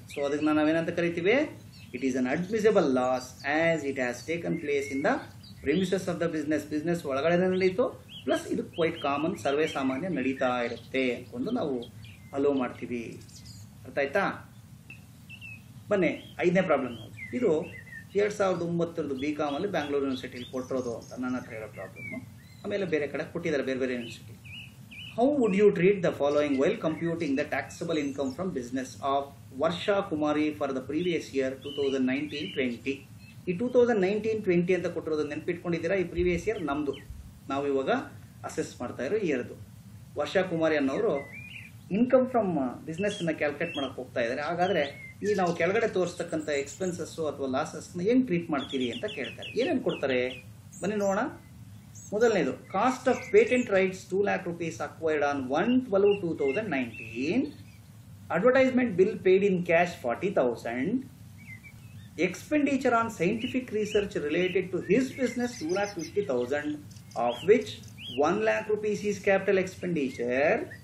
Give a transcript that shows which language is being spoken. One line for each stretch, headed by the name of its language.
Kannada: So ಅದಕ್ಕೆ ನಾವೇನಂತ ಕರಿತೀವಿ?
English: it is an admissible loss as it has taken place in the premises of the business
Kannada: ಒಳಗಡೆ ನಡೀತು,
English: plus ಇದು quite common,
Kannada: ಸರ್ವೇ ಸಾಮಾನ್ಯ ನಡೀತಾ ಇರುತ್ತೆ ಅಂದ್ಕೊಂಡು ನಾವು ಅಲೋ ಮಾಡ್ತೀವಿ. ಅರ್ಥ ಆಯ್ತಾ? ಬನ್ನಿ 5ನೇ ಪ್ರಾಬ್ಲಮ್. ಇದು 2009 BCom ಅಲ್ಲಿ ಬ್ಯಾಂಗ್ಳೂರು ಯೂನಿವರ್ಸಿಟಿಲಿ ಕೊಟ್ಟಿರೋದು ಅಂತ ನನ್ನ ಹತ್ರ ಹೇಳೋ ಪ್ರಾಬ್ಲಮ್ಮು. ಆಮೇಲೆ ಬೇರೆ ಕಡೆ ಕೊಟ್ಟಿದ್ದಾರೆ, ಬೇರೆ ಬೇರೆ university.
English: How would you treat the following while computing the taxable income from business of Varsha Kumari for the previous year 2019-20?
Kannada: ಈ 2019-20 ಅಂತ ಕೊಟ್ಟಿರೋದು ನೆನಪಿಟ್ಕೊಂಡಿದ್ದೀರಾ? ಈ ಪ್ರೀವಿಯಸ್ ಇಯರ್ ನಮ್ಮದು, ನಾವು ಇವಾಗ ಅಸೆಸ್ ಮಾಡ್ತಾ ಇರೋ ಇಯರ್ದು. ವರ್ಷಾ ಕುಮಾರಿ ಅನ್ನೋರು ಇನ್ಕಮ್ ಫ್ರಮ್ ಬಿಸ್ನೆಸ್ನ ಕ್ಯಾಲ್ಕುಲೇಟ್ ಮಾಡಕ್ಕೆ ಹೋಗ್ತಾ ಇದ್ದಾರೆ. ಹಾಗಾದರೆ ಈ ನಾವು ಕೆಳಗಡೆ ತೋರಿಸ್ತಕ್ಕಂಥ ಎಕ್ಸ್ಪೆನ್ಸಸ್ಸು ಅಥವಾ ಲಾಸಸ್ನ ಹೆಂಗೆ ಟ್ರೀಟ್ ಮಾಡ್ತೀರಿ ಅಂತ ಕೇಳ್ತಾರೆ. ಏನೇನು ಕೊಡ್ತಾರೆ ಬನ್ನಿ ನೋಡೋಣ. ಮೊದಲನೇದು,
English: Cost of patent rights 2 lakh rupees acquired on 1/12/2019. Advertisement bill paid in cash 40,000. Expenditure on scientific research related to his business 2,50,000, of which 1 lakh rupees is capital expenditure.